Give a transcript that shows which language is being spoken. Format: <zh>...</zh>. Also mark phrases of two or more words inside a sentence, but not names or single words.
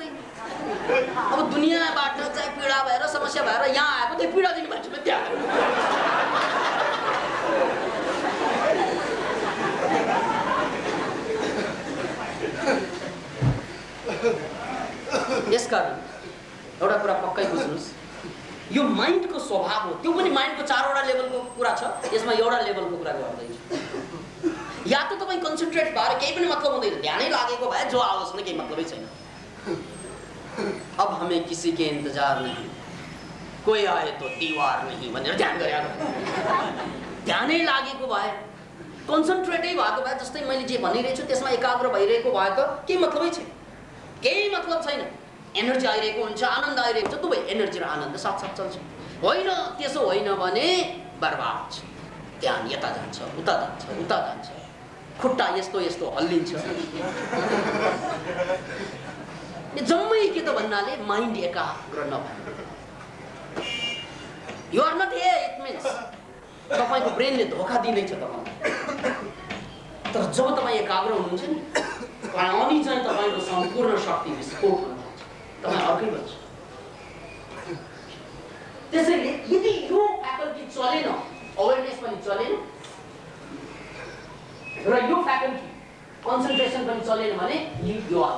<ne>अब दुनियाँबाट चाहिँ पीडा भएर समस्या भएर यहाँ आएको, त्यो पीडा दिने मान्छेले त्यहाँ यसकारण एउटा कुरा पक्कै बुझ्नुहोस्, यो माइन्डको स्वभाव हो। त्यो पनि माइन्डको 4वटा लेभलको कुरा छ, यसमा एउटा लेभलको कुरा गर्दैछु। या त तपाईँ कन्सन्ट्रेट भएर केही पनि मतलब हुँदैन, ध्यानै लागेको भए जो आओस् न केही मतलबै छैन।</ne> <hi>अब हमें किसी के इंतजार नहीं, कोई आए तो दीवार नहीं</hi> <ne>भनेर ध्यान गरेको, ध्यानै लागेको भए, कन्सन्ट्रेटै भएको भए, जस्तै मैले जे भनिरहेको छु त्यसमा एकाग्र भइरहेको भए त केही मतलबै छैन, केही मतलब छैन। एनर्जी आइरहेको हुन्छ, आनन्द आइरहेको हुन्छ, दुवै एनर्जी र आनन्द साथसाथ चल्छ। होइन त्यसो होइन भने बर्बाद छ। ध्यान यता जान्छ, उता जान्छ, उता जान्छ, खुट्टा यस्तो यस्तो हल्लिन्छ। जम्मै के त भन्नाले माइन्ड एकाग्र नभए।</ne> <en>you are not here, it means</en> <ne>तपाईँको ब्रेनले धोका दिँदैछ तपाईँलाई। तर जब तपाईँ एकाग्र हुनुहुन्छ नि, अनि चाहिँ तपाईँको सम्पूर्ण शक्ति विस्फोट हुन्छ, तपाईँ अर्कै बन्छ। त्यसैले यदि यो फ्याकल्टी चलेन, अवेरनेस पनि चलेन र यो</ne> <en>faculty concentration</en> <ne>पनि चलेन भने यो आयो।</ne>